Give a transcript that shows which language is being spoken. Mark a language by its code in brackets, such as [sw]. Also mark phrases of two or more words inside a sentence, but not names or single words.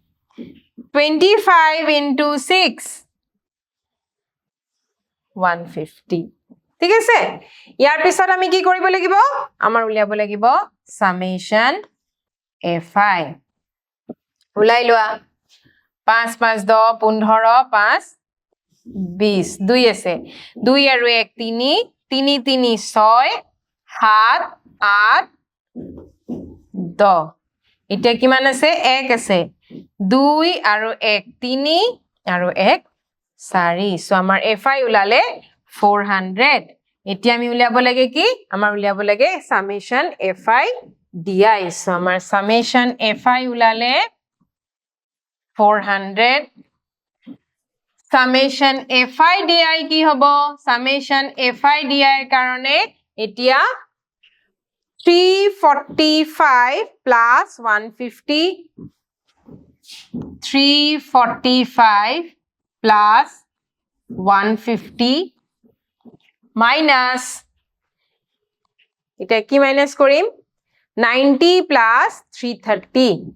[as] 25 into 6 150 ঠিক আছে ইয়াৰ পিছত আমি কি কৰিব লাগিব আমাৰ উলিয়াব লাগিব [en] summation fi [as] উলাই লোৱা 5 5 10 15 5 20 2 আছে 2 আৰু 1 3 3 3 6 7 8 10 এতিয়া কিমান আছে 1 আছে 2 আৰু 1 3 আৰু 1 4 সো আমাৰ fi উলালে 400 এতিয়া আমি উলিয়াব লাগে কি আমাৰ উলিয়াব লাগে [en] summation fi di [as] সো আমাৰ [en] summation fi [as] উলালে 400 [en] summation fi di [as] কি হ'ব [en] summation fi di [as] কাৰণে এতিয়া 345 plus 150 345 plus 150 minus এটা কি মাইনাস কৰিম 90 plus 330